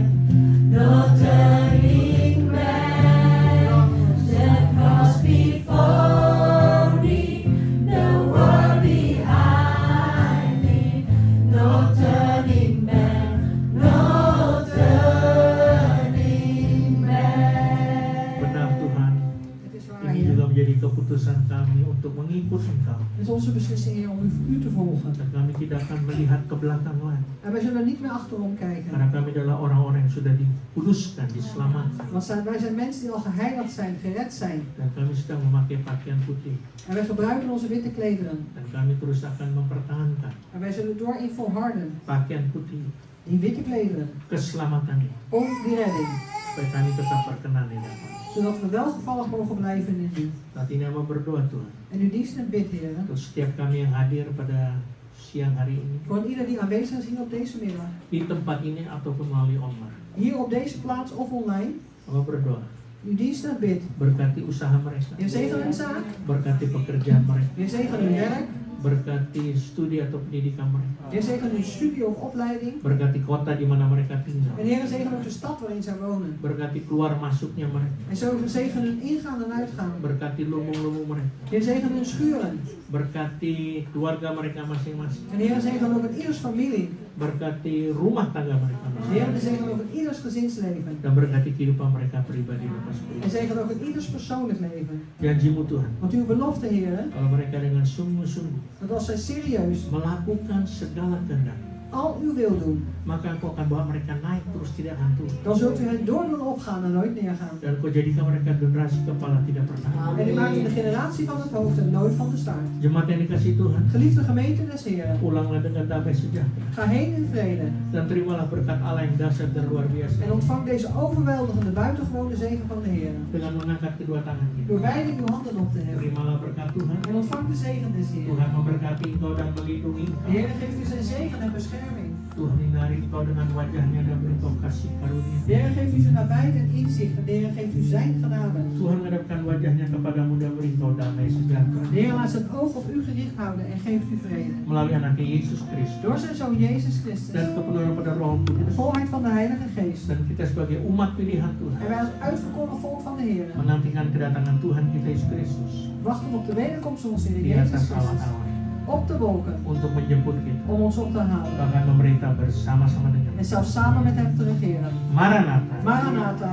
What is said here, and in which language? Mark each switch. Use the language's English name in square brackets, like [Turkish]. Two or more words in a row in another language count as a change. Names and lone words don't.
[English] No turning back. The cross before me, the world behind me. No turning back. No turning back. [Indonesian] Benar Tuhan, [Dutch] Het is waar, [Indonesian] ini [Dutch] Heer. [Indonesian] juga menjadi keputusan kami untuk mengikut Engkau. [Dutch] Het is onze beslissing, Heer, om u te volgen. [Indonesian] Dan kami tidak akan melihat ke belakang lagi. [Dutch] En wij zullen niet meer achterom kijken. [Indonesian] Karena kami adalah orang-orang yang sudah dikuduskan, diselamatkan. [Dutch] Want wij zijn mensen die al geheiligd zijn, gered zijn. [Indonesian] Dan kami sedang memakai pakaian putih. [Dutch] En wij gebruiken onze witte klederen. [Indonesian] Dan kami terus akan mempertahankan [Dutch] En wij zullen doorin volharden. [Indonesian] pakaian putih, [Dutch] Die witte klederen. [Indonesian] keselamatan ini. [Dutch] Om die redding. [Indonesian] supaya kami tetap berkenan di hadapan. [Dutch] Zodat we welgevallig mogen blijven in u. [Indonesian] Saat ini hamba berdoa Tuhan, [Dutch] En u dienst en bidt, Heer. [Indonesian] untuk setiap kami yang hadir pada siang hari ini, [Dutch] Voor ieder die aanwezig is hier op deze middag. [Indonesian] di tempat ini ataupun melalui online. [Dutch] Hier op deze plaats of online. [Indonesian] Hamba berdoa, [Dutch] U dienst en bidt. [Indonesian] berkati usaha mereka, [Dutch] Heer, zegen hun zaak. [Indonesian] berkati pekerjaan mereka, [Dutch] Heer, zegen hun werk. [Indonesian] berkati studi atau pendidikan mereka, [Dutch] Heer, zegen hun studie of opleiding. [Indonesian] berkati kota di mana mereka tinggal, [Dutch] En Heer, zegen ook de stad waarin zij wonen. [Indonesian] berkati keluar masuknya mereka, [Dutch] En zo zegen hun ingaan en uitgaan. [Indonesian] berkati lubung-lubung mereka, [Dutch] Heer, zegen hun schuren. [Indonesian] berkati keluarga mereka masing-masing, [Dutch] En Heer, zegen ook het ieders familie. [Indonesian] berkati rumah tangga mereka [Dutch] Heer, [Indonesian] masing-masing, [Dutch] zegen ook het ieders gezinsleven. [Indonesian] dan berkati kehidupan mereka pribadi lepas [Dutch] En [Indonesian] pribadi. [Dutch] zegen ook het ieders persoonlijk leven. [Indonesian] Janjimu Tuhan, [Dutch] Want uw belofte, Heer, [Indonesian] kalau mereka dengan sungguh-sungguh [Dutch] dat als zij serieus [Indonesian] melakukan segala kehendak, [Dutch] al uw wil doen, [Indonesian] maka Engkau akan bawa mereka naik terus tidak akan turun. [Dutch] dan zult u hen door doen opgaan en nooit neergaan. [Indonesian] Dan Engkau jadikan mereka generasi kepala tidak pernah. [Dutch] En u maakt de generatie van het hoofd en nooit van de staart. [Indonesian] Jemaat yang dikasih Tuhan, [Dutch] Geliefde gemeente des Heren, [Indonesian] pulanglah dengan damai sejahtera [Dutch] ga heen in vrede [Indonesian] dan terimalah berkat Allah yang dahsyat dan luar biasa [Dutch] en ontvang deze overweldigende buitengewone zegen van de Heer. [Indonesian] dengan mengangkat kedua tangan kita. [Dutch] Door beide uw handen op te heffen. [Indonesian] Terimalah berkat Tuhan. [Dutch] En ontvang de zegen des Heeren. [Indonesian] Tuhan memberkati engkau dan melindungi [Dutch] De [Indonesian] engkau. [Dutch] Heer geeft u zijn zegen en bescherming. [Indonesian] Tuhan menyinari engkau dengan wajahnya dan beri engkau kasih karunia. [Dutch] De Heer geeft u zijn nabijheid en inzicht. En de Heer geeft u zijn genade. [Indonesian] Tuhan menghadapkan wajahnya kepadamu dan beri engkau damai sejahtera. [Dutch] De Heer laat zijn oog op u gericht houden en geeft u vrede. [Indonesian] Melalui anaknya Yesus Kristus [Dutch] Door zijn zoon Jezus Christus [Indonesian] dan kepenuhan pada Roh [Dutch] en de [Indonesian] Kudus. [Dutch] volheid van de Heilige Geest. [Indonesian] Dan kita sebagai umat pilihan [Dutch] En [Indonesian] Tuhan [Dutch] wij als uitverkoren volk van de Heer [Indonesian] menantikan kedatangan Tuhan kita Yesus Kristus [Dutch] wachten op de wederkomst van onze Heer [Indonesian] di [Dutch] Jezus [Indonesian] atas [Dutch] Christus. [Indonesian] awan-awan [Dutch] Op de wolken. [Indonesian] untuk menjemput kita, [Dutch] Om ons op te halen. [Indonesian] bahkan memerintah bersama-sama dengan [Dutch] En zelfs samen met hem te regeren. [Indonesian] Maranatha. [Dutch] Maranatha.